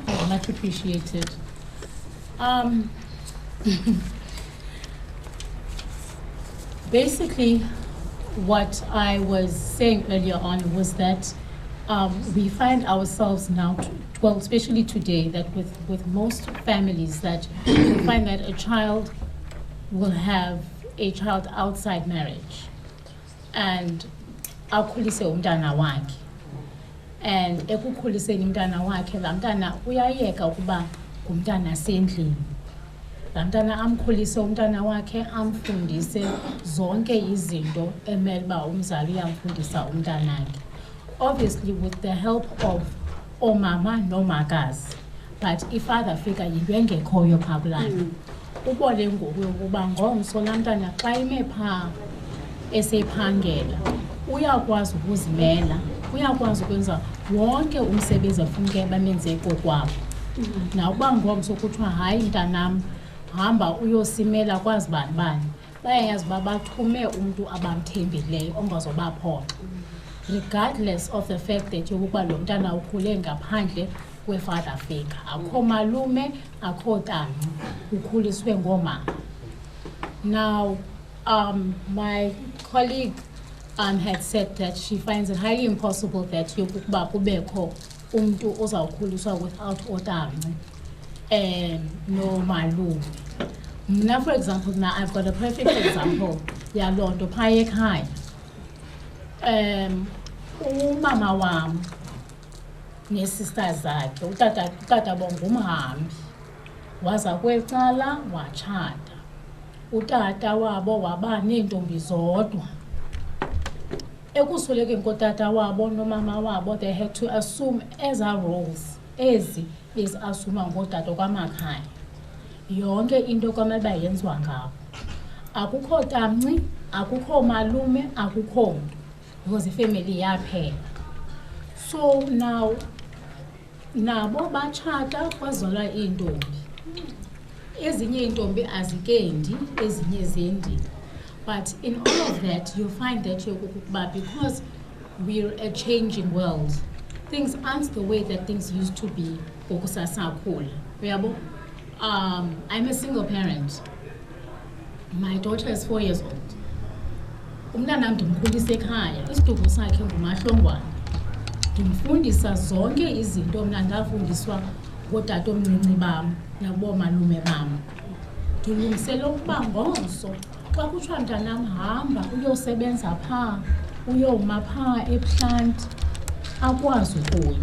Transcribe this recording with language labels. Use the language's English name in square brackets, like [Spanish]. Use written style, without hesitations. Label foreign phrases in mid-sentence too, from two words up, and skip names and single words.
[English] Much appreciated. Basically, what I was saying earlier on was that we find ourselves now, well, especially today, that with most families, that we find that a child will have a child outside marriage, and [Xhosa] akhulise umntana wakhe, [English] and [Xhosa] ekukhuliseni umntana wakhe, laa mntana uyayeka ukuba ngumntana sendlini. Laa mntana amkhulise umntana wakhe, amfundise zonke izinto emele uba umzali uyamfundisa umntanakhe. [English] Obviously with the help of [Xhosa] omama nomakazi, but i- [English] father figure [Xhosa] yinto engekhoyo phaa kulapha. Ubone ngoku yokuba ngomso laa mntana xa ime phaa esephangela uyakwazi ukuzimela, uyakwazi ukwenza wonke umsebenzi afuneke bamenze kokwabo. Nawuba ngomso kuthiwa hayi mntanam hamba uyosimela kwazi bani, bayayazi uba bathume umntu abamthembileyo ongazobaphoxa, [English] regardless of the fact that [Xhosa] yokuba lo mntana ukhule ngaphandle kwe- [English] father figure. [Xhosa] Akho malume, akho tami, ukhuliswe ngomama. [English] Now, my colleague had said that she finds it highly impossible that [Xhosa] yokuba kubekho umntu ozawukhuliswa [English] without [Xhosa] otami no malume. [English] Now, for example, now I've got a perfect example. [Xhosa] Yaloo nto phaa ekhaya. Umama wam nesisters zakhe, utata ngumhambi, waza kwecala watshata. Utata wabo waba neentombi zodwa. Ekuswelekeni kotata wabo nomama wabo, [English] they had to assume ezaa roles [Xhosa] ezi beziasuma ngootata kwamakhaya. Yonke into kwamele uba yenziwa ngabo. Akukho tamnci, akukho malume, akukho mntu, because ifamily yaphela. So now nabo batshata kwazalwa iintombi. Ezinye iintombi azikendi, ezinye zendi. [English] But in all of that, you find that because we're a changing world, things aren't the way that things used to be. I'm a single parent. My daughter is 4 years old. [Xhosa] Umntana ndimkhulise ekhaya, isiduko sakhe ngumahlongwane. Ndimfundisa zonke izinto mna ndafundiswa ngootata omncinci bam naboomalume bam. Ndilungisela ukuba ngomso xa kuthiwa mntanam hamba uyosebenza phaa, uyoma phaa eplant, akwazi ukuya.